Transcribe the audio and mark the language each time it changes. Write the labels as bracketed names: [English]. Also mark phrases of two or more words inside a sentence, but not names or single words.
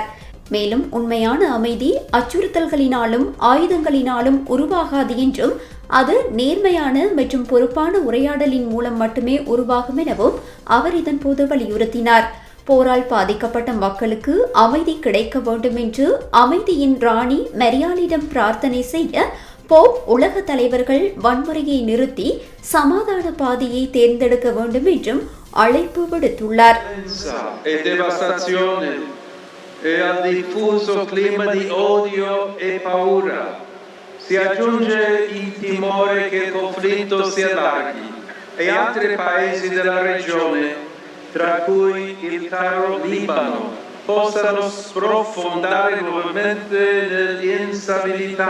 [Tamil] மேலும் உண்மையான அமைதி அச்சுறுத்தல்களினாலும் ஆயுதங்களினாலும் உருவாகாது என்றும் அது நேர்மையான மற்றும் பொறுப்பான உரையாடலின் மூலம் மட்டுமே உருவாகும் எனவும் அவர் இதன்போது வலியுறுத்தினார். போரால் பாதிக்கப்பட்ட மக்களுக்கு அமைதி கிடைக்க வேண்டும் என்று அமைதியின் ராணி மரியாளிடம் பிரார்த்தனை செய்ய போப் உலக தலைவர்கள் வன்முறையை நிறுத்தி சமாதான பாதையை தேர்ந்தெடுக்க வேண்டும் என்றும் அழைப்பு விடுத்துள்ளார். [Italian] Si aggiunge il timore che il conflitto si allarghi e altri paesi della regione, tra cui il caro Libano, possano sprofondare nuovamente nell'instabilità.